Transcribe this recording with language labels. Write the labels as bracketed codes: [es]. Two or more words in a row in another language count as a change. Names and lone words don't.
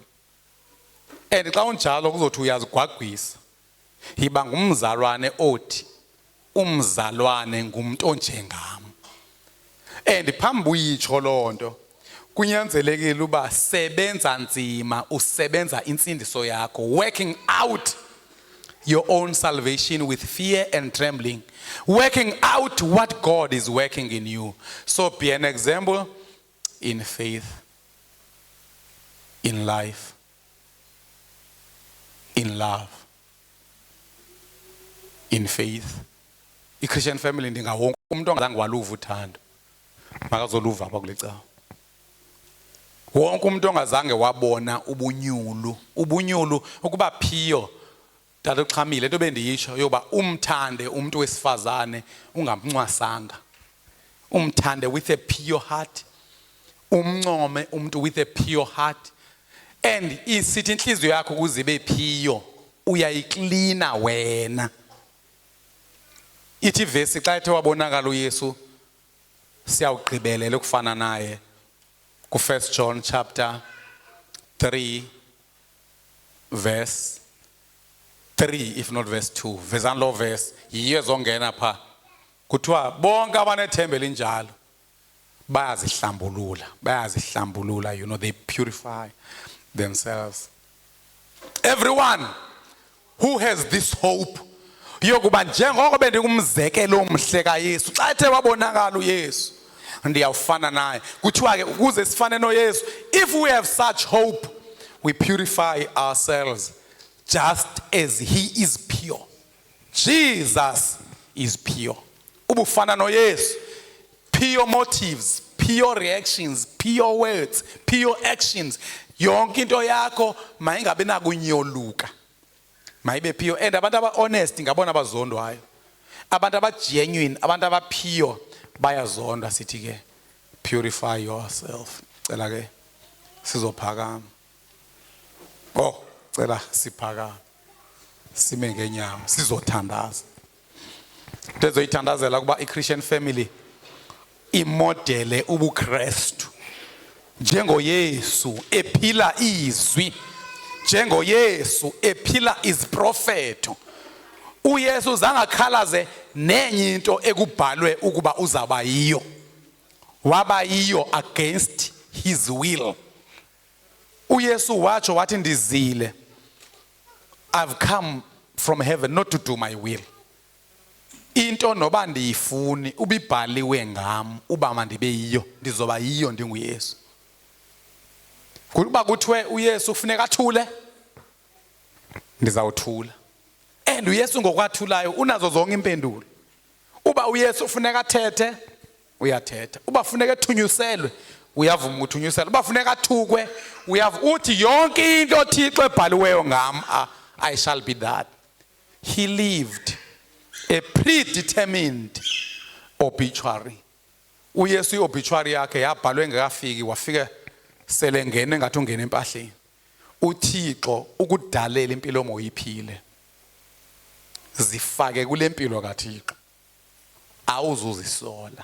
[xh] and xa unjalo kuzothi uyazigwagwisa yiba ngumzalwane othi umzalwane ngumuntu onjengam and phambi uyitsho lonto kunyanzelekile uba sebenza nzima usebenza insindiso yakho [en] working out your own salvation with fear and trembling, working out what God is working in you. So be an example in faith, in life, in love, in faith. [xh] I-Christian family ndingawonke umuntu ongazange waluva uthando makazoluva apha kule cawa. Wonke umuntu ongazange wabona ubunyulu ukuba phiyo Tata uxhamile into bendiyitsho yoba umthande umuntu wesifazane ungamncwasanga. Umthande [en] with a pure heart. [xh] Umncome umuntu [en] with a pure heart. [xh] And isithi inhliziyo yakho ukuze ibe phiyo uyayiklina wena. Ithi verse xa ethe wabonakala uYesu siyawugqibelela ukufana naye ku [en] 1 John chapter 3 verse 3 if not verse 2 [xh] vezani lo verse yiyo ezongena pha kuthiwa bonke abanethemba elinjalo bayazihlambulula [en] you know they purify themselves. Everyone who has this hope [xh] yokuba njengoko bendingumzekelo omhle kaYesu xa ethe wabonakala uYesu ndiyawufana naye kuthiwa ke ukuze sifane noYesu [en] if we have such hope we purify ourselves just as he is pure. Jesus is pure. [xh] Ubufana noYesu, [en] pure motives, pure reactions, pure words, pure actions. [xh] Yonke into yakho mayingabe nakunyoluka. Mayibe pure. And abantu aba honest ngabona abazondwayo. Abantu aba genuine, abantu aba pure bayazonda sithi ke [en] purify yourself. [xh] Cela ke sizophakama. Oh cela siphakama sime ngenyama sizothandaza into ezoyithandazela kuba i-Christian family imodele ubuKristu njengoYesu ephila izwi njengoYesu ephila iziprofeto uYesu zangakhalaze nenye into ekubhalwe ukuba uzaba yiyo waba yiyo [en] against his will. [xh] uYesu watsho wathi ndizile [en] I've come from heaven not to do my will. [xh] Into noba ndiyifuni ubibhaliwe ngam uba mandibe yiyo ndizoba yiyo ndinguYesu. Kuba kuthiwe uYesu ufuneka athule ndizawuthula. And uYesu ngokwathulayo unazo zonke impendulo. Uba uYesu ufuneka athethe uyathetha. Uba ufuneka ethunyuselwe uyavuma uthunyuselwe. Uba ufuneka athukwe uyavuma uthi yonke into Thixo ebhaliweyo ngam [en] I shall be that. He lived a predetermined obituary. [xh] uYesu iobituary yakhe yabhalwe ngekafiki wafika sele ngene ngathi ungena empahleni. uThixo ukudalela impilo moyiphile. Zifake kule mpilo kaThixo. Awuzuzisola.